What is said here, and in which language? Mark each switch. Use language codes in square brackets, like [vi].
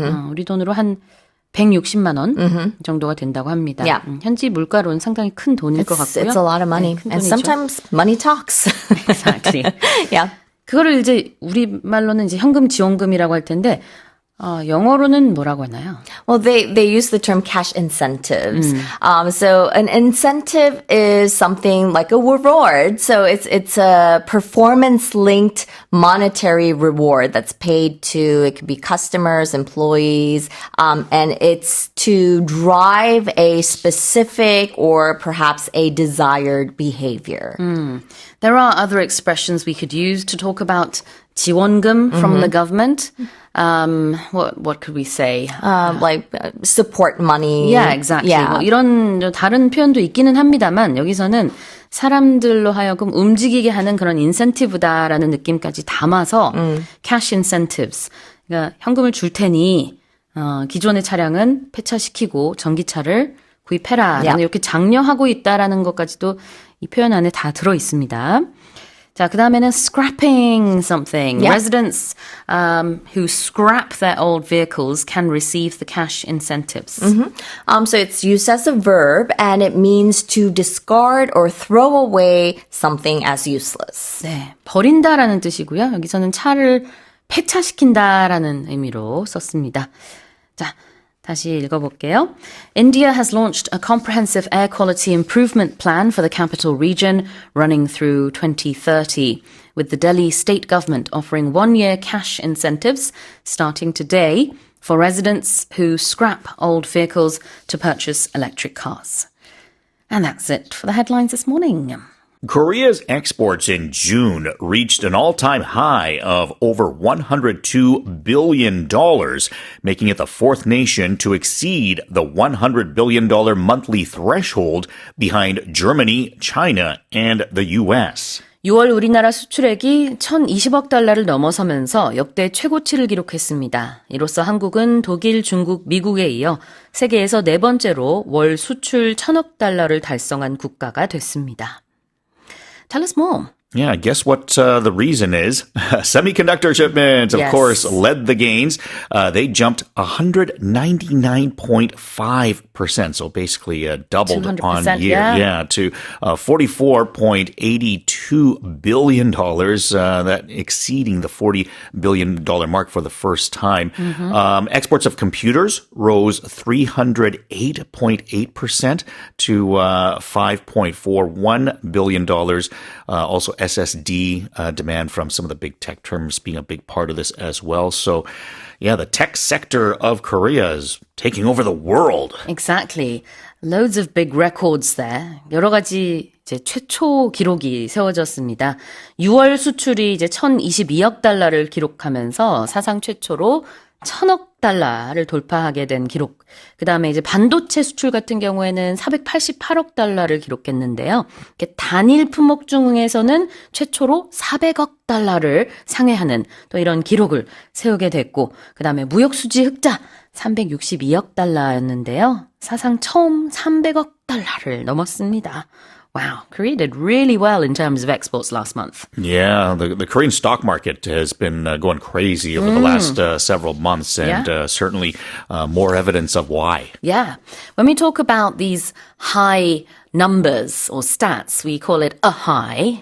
[ko] 우리 돈으로 한 160만 원 정도가 된다고 합니다. [en] Yeah. [ko] 현지 물가로는 상당히 큰 돈일 것 같고요. [en] It's a lot of money. [ko] 네, 큰 [en] And [ko] 돈이죠. [en] sometimes money talks. Exactly. Yeah. [ko] 그거를 이제 우리말로는 이제 현금 지원금이라고 할 텐데 영어로는 뭐라고 하나요? [en] Well, they use the term cash incentives. So an incentive is something like a reward. So it's a performance-linked monetary reward that's paid to, it could be customers, employees, and it's to drive a specific or perhaps a desired behavior. There are other expressions we could use to talk about 지원금 from the government. What could we say? Like support money. Yeah, exactly. Yeah. [ko] 뭐 이런 다른 표현도 있기는 합니다만 여기서는 사람들로 하여금 움직이게 하는 그런 인센티브다라는 느낌까지 담아서 cash incentives. 그러니까 현금을 줄 테니 기존의 차량은 폐차시키고 전기차를 구입해라. [en] Yeah. [ko] 이렇게 장려하고 있다라는 것까지도 이 표현 안에 다 들어 있습니다. 자, 그 다음에는 [en] scrapping something. Yeah. Residents who scrap their old vehicles can receive the cash incentives. So it's used as a verb, and it means to discard or throw away something as useless. [ko] 네, 버린다라는 뜻이고요. 여기서는 차를 폐차시킨다라는 의미로 썼습니다. 자, 다시 읽어볼게요. [en] India has launched a comprehensive air quality improvement plan for the capital region running through 2030, with the Delhi state government offering one-year cash incentives starting today for residents who scrap old vehicles to purchase electric cars. And that's it for the headlines this morning. Korea's exports in June reached an all-time high of over $102 billion, making it the fourth nation to exceed the $100 billion monthly threshold behind Germany, China, and the U.S. [ko] 6월 우리나라 수출액이 1,020억 달러를 넘어서면서 역대 최고치를 기록했습니다. 이로써 한국은 독일, 중국, 미국에 이어 세계에서 네 번째로 월 수출 1,000억 달러를 달성한 국가가 됐습니다. [en] Tell us more. Yeah, guess what the reason is? Semiconductor shipments, of Yes. course, led the gains. They jumped 199.5%, so basically doubled on 200%, year. yeah. To $44.82 billion, that exceeding the $40 billion mark for the first time. Exports of computers rose 308.8% to $5.41 billion. Also, SSD demand from some of the big tech terms being a big part of this as well. So, yeah, the tech sector of Korea is taking over the world. Exactly. Loads of big records there. [ko] 여러 가지 이제 최초 기록이 세워졌습니다. 6월 수출이 이제 1,022억 달러를 기록하면서 사상 최초로 1,000억 달러를 돌파하게 된 기록. 그 다음에 이제 반도체 수출 같은 경우에는 488억 달러를 기록했는데요. 이렇게 단일 품목 중에서는 최초로 400억 달러를 상회하는 또 이런 기록을 세우게 됐고, 그 다음에 무역수지 흑자 362억 달러였는데요. 사상 처음 300억 달러를 넘었습니다. [en] Wow, Korea did really well in terms of exports last month. Yeah, the Korean stock market has been going crazy over the last several months, and certainly more evidence of why. Yeah. When we talk about these high numbers or stats, we call it a high.